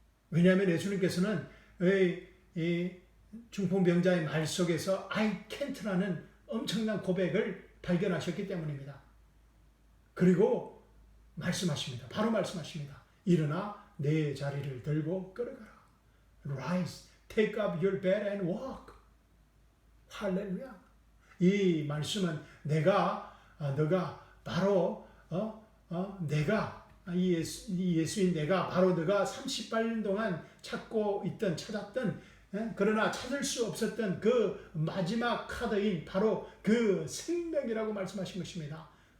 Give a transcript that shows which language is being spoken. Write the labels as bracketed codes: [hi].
[ko] 왜냐하면 예수님께서는 이 중풍 병자의 말 속에서 [en] I can't [ko] 라는 엄청난 고백을 발견하셨기 때문입니다. 그리고 말씀하십니다. 바로 말씀하십니다. 일어나 내 자리를 들고 걸어가라. [en] Rise, take up your bed and walk. [ko] 할렐루야. 이 말씀은 너가 바로 내가 이 예수인 내가 바로 너가 38년 동안 찾았던 그러나 찾을 수 없었던 그 마지막 카드인 바로 그 생명이라고 말씀하신 것입니다.